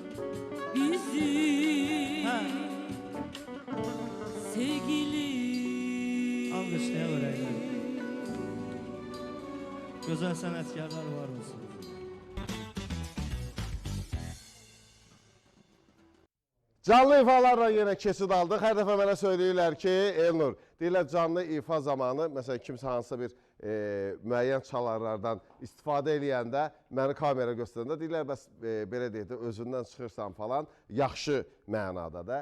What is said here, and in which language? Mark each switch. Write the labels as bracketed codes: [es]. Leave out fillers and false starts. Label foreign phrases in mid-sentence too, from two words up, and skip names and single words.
[az] Bizim sevgilim. [tr] Alkışlaya vereyler. Güzel sanatkarlar var olsun. [az] Canlı ifalarla yenə keçid aldıq. Hər dəfə mənə söyləyirlər ki, Elnur, deyirlər canlı ifa zamanı, məsələn, kimsə hansısa bir müəyyən çalarlardan istifadə eləyəndə, məni kamera göstərəndə deyirlər, bəs belə deyək də, özündən çıxırsan falan, yaxşı mənada da.